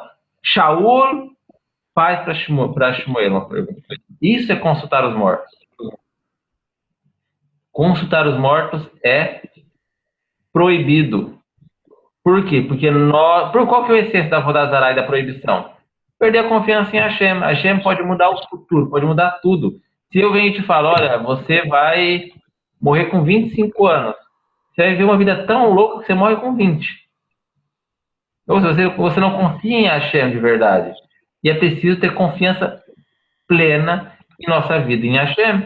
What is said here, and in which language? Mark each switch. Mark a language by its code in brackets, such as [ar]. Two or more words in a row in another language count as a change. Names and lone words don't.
[pt] Shaul faz para Shmuel uma pergunta. Isso é consultar os mortos. Consultar os mortos é proibido. Por quê? Porque qual que é o essência da Vodazará e da proibição? Perder a confiança em Hashem. Hashem pode mudar o futuro, pode mudar tudo. Se eu venho e te falo, olha, você vai morrer com 25 anos. Você vai viver uma vida tão louca que você morre com 20. Ou seja, você não confia em Hashem de verdade. E é preciso ter confiança plena em nossa vida, em Hashem.